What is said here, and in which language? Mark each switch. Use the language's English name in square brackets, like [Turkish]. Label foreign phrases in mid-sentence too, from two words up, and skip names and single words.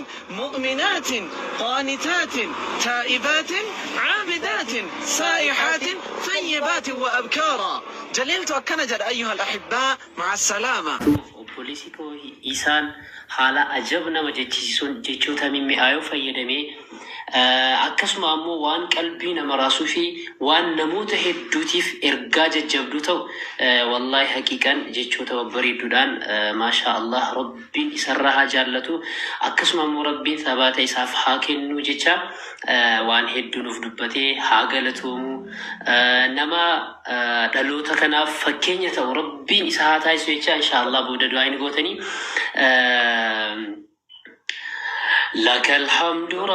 [Arabic] مؤمنات، قانتات، تائبات، عابدات، سائحات، ثيبات وأبكارا. جليلت أكنا جد أيها الأحباء، مع السلامة. [Oromo] Obboleessi koo isaan haala ajab nama jechisiisuun jechoota mimmi'aayoo fayyadamee, eh, akkasuma ammoo waan qalbii nama raasuu fi waan namoota hedduutiif ergaa jajjabduu ta'u, eh, [Arabic] والله حقيقةً [Oromo] jechoota babbareedduudhaan, eh, [Arabic] ما شاء الله, [Oromo] Rabbiin isarraa haa jaallatu. Akkasuma ammoo Rabbiin thabaata isaaf haa kennu jecha, eh, waan hedduu nuuf dubbatee haa galatoomu. Eh, nama, eh, dhaloota kanaaf fakkeenya ta'u Rabbiin isa haa taasisu jecha, [Arabic] إن شاء الله, [Oromo] booda du'aa hin gootanii. [Arabic] Eh, لك الحمد